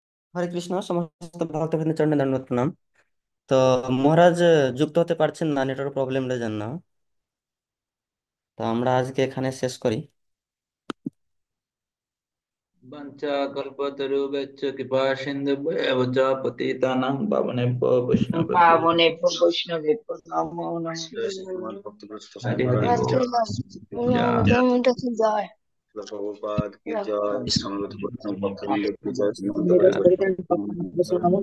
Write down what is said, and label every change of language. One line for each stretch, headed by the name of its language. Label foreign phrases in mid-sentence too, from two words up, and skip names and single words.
Bangla: হরে কৃষ্ণ, সমস্ত ভক্তবৃন্দের চরণে দণ্ডবত প্রণাম। তো মহারাজ যুক্ত হতে পারছেন না
English: network problem
Bangla: জন্য। তো আমরা আজকে এখানে শেষ করি।
Sanskrit: वंशाकल्पतरुभ्यश्च कृपा सिन्धुभ्येव च पतितानां पावनेभ्यो वैष्णवेभ्यो पावनेभ्यो वैष्णवेभ्यो नमो जय नमः।
Hindi: श्री कुमार भक्त हरि महाराज हरि की बोल। जय। जय जय श्रील प्रभुपाद की जय। जय समवेत वैष्णव भक्तवृंद की जय। श्रीमद् जय। भागवत